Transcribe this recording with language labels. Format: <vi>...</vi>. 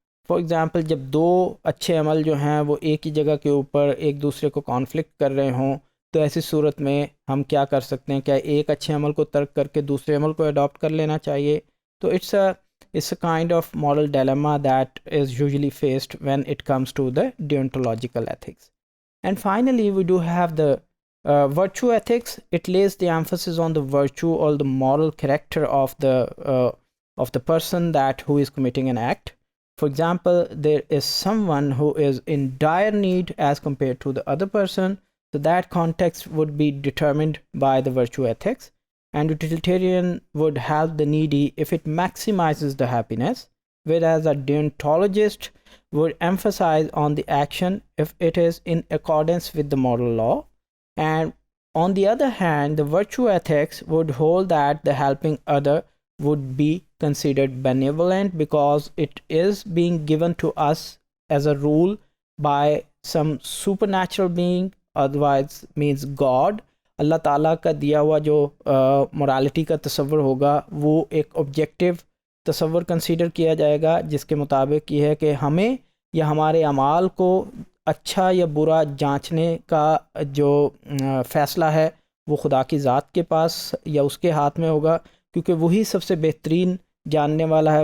<en>For example,</en> <ur>جب دو اچھے عمل جو ہیں وہ ایک ہی جگہ کے اوپر ایک دوسرے کو کانفلکٹ کر رہے ہوں تو ایسی صورت میں ہم کیا کر سکتے ہیں؟ کیا ایک اچھے عمل کو ترک کر کے دوسرے عمل کو اڈاپٹ کر لینا چاہیے؟ تو</ur> <en>it's a kind of moral dilemma that is usually faced when it comes to the deontological ethics. And finally, we do have the virtue ethics. It lays the emphasis on the virtue or the moral character of the person that who is committing an act. For example, there is someone who is in dire need as compared to the other person, so that context would be determined by the virtue ethics. And utilitarian would help the needy if it maximizes the happiness, whereas a deontologist would emphasize on the action if it is in accordance with the moral law. And on the other hand, the virtue ethics would hold that the helping other would be considered benevolent because it is being given to us as a rule by some supernatural being, otherwise means God.</en> <ur>اللہ تعالیٰ کا دیا ہوا جو morality کا تصور ہوگا وہ ایک objective تصور کنسیڈر کیا جائے گا، جس کے مطابق یہ ہے کہ ہمیں یا ہمارے اعمال کو اچھا یا برا جانچنے کا جو فیصلہ ہے وہ خدا کی ذات کے پاس یا اس کے ہاتھ میں ہوگا، کیونکہ وہی سب سے بہترین جاننے والا ہے.</ur>